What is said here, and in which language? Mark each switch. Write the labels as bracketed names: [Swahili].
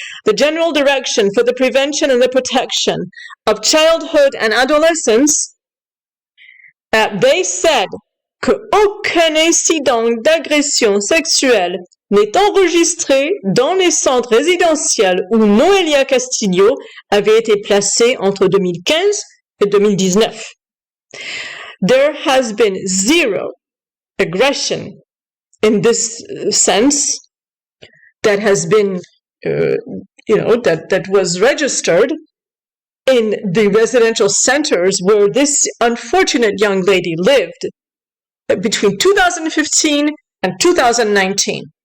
[English] The General Direction for the Prevention and the Protection of Childhood and Adolescence They said [French] qu'aucun incident d'agression sexuelle n'est enregistré dans les centres résidentiels où Noelia Castillo avait été placée entre 2015 et 2019. [English] There has been zero aggression in this sense that has been, that was registered in the residential centers where this unfortunate young lady lived between 2015 and 2019.